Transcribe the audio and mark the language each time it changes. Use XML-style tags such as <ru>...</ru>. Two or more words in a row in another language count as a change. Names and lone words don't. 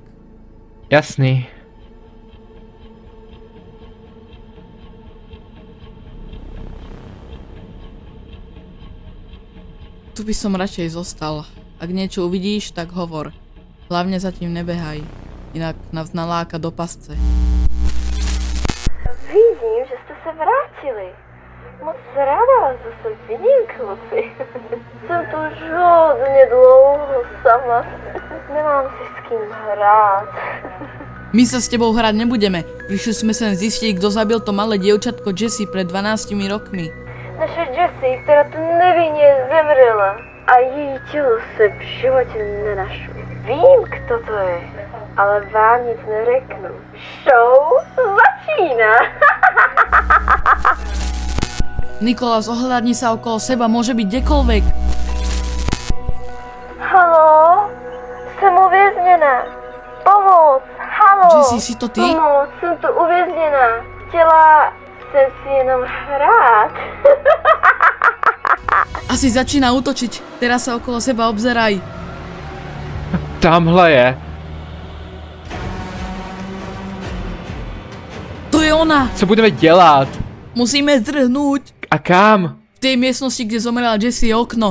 <cs>Jasný.</cs> <sk>Tu by som radšej zostal. Ak niečo uvidíš, tak hovor. Hlavne zatím nebehaj. Inak nás naláka do pasce.</sk> <cs>Vidím, že jste se vrátili. Moc ráda vás zase vidím, kluci. Jsem tu už hodně dlouho sama. Nemám si s kým hrát.</cs> <sk>My sa s tebou hrať nebudeme. Prišli sme sem zistiť, kto zabil to malé dievčatko Jessie pred 12 rokmi.</sk> <cs>Naše Jessie, která tu nevinně zemřela. A její tělo se v životě nenašlo. Vím, kdo to je, ale vám nic neřeknu. Show začíná.</cs> <sk>Nikolás, ohľadni sa okolo seba, môže byť kdekoľvek.</sk> <cs>Halo? Jsem uvězněná. Pomoc! Halo!</cs> <sk>Jessie, si to ty?</sk> <cs>Pomoc, jsem tu uvězněná. Chtěla jsem si jenom hrát.</cs> <sk>Asi začína útočiť. Teraz sa okolo seba obzeraj.</sk> <cs>Tamhle je. To je ona! Co budeme dělat?</cs> <sk>Musíme zdrhnúť. A kam? V tej miestnosti, kde zomrela Jessie, je okno.</sk>